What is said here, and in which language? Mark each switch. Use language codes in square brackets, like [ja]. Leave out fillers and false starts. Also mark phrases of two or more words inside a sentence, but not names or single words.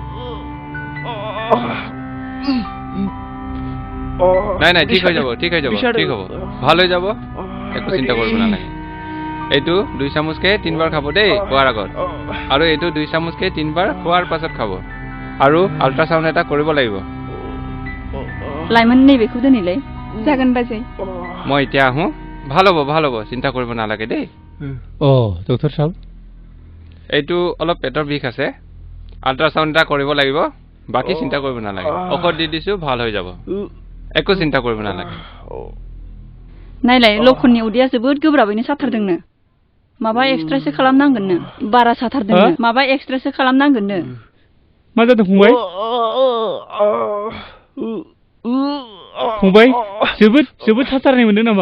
[as] নাই নাই ঠিক হৈ যাব ঠিক হ'ব ভাল হৈ যাব একো চিন্তা কৰিব নালাগে এইটো 2 চামুচকে 3 বাৰ খাব দেই খোৱাৰ আগত আৰু এইটো 2 চামুচকে 3 বাৰ খোৱাৰ পাছত খাব আৰু আল্ট্ৰাসাউণ্ড এটা কৰিব লাগিব [brx] लाइमोन नैबेखौ दोनैलाय जागोन बाजै [as] মই এতিয়া আহোঁ ভাল হ'ব চিন্তা কৰিব নালাগে দেই অ ডক্টৰ সাহেব এইটো অলপ পেটৰ বিষ আছে আল্ট্ৰাসাউণ্ড এটা কৰিব লাগিব বাকি চিন্তা কৰিব নালাগে ঔষধ দি দিছো ভাল হৈ যাব একো চিন্তা কৰিব নালাগে [brx] नायलाय लखननि उदैया जोबोद गोब्राबैनो साथारदोंनो माबा एक्सट्रासो खालामनांगोननो बारा साथारदोंनो माबा एक्सट्रासो खालामनांगोननो मा जादों फंबाय फंबाय जोबोद साथारनाय मोनदों नामा